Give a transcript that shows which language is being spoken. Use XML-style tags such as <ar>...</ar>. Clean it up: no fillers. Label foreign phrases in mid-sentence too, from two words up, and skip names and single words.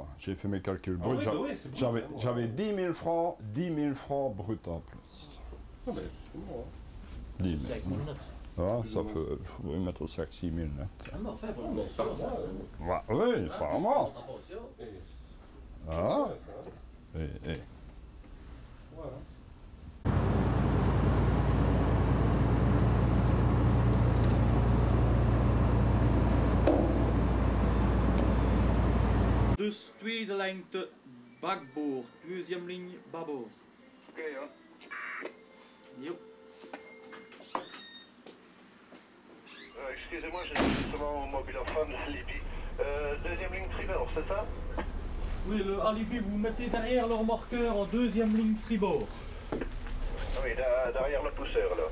<fr>J'ai fait mes calculs bruts. J'avais 10 000 francs bruts en plus. Ah ben, c'est bon, hein. 10 000. Ah, ça fait, oui, mettre au sac 6 000 net. Ouais, oui, apparemment. Ah, et.</fr> <nl>Dus tweede lengte bakboord,</nl> <fr>deuxième ligne bâbord.</fr> <nl>Oké, hoor. Jo.</nl> <fr>Excusez-moi, j'ai justement mon mobilophone, Libye. Deuxième ligne tribord, c'est ça? Oui, le alibi, vous mettez derrière le remorqueur en deuxième ligne tribord. Oui, derrière le pousseur, là.</fr>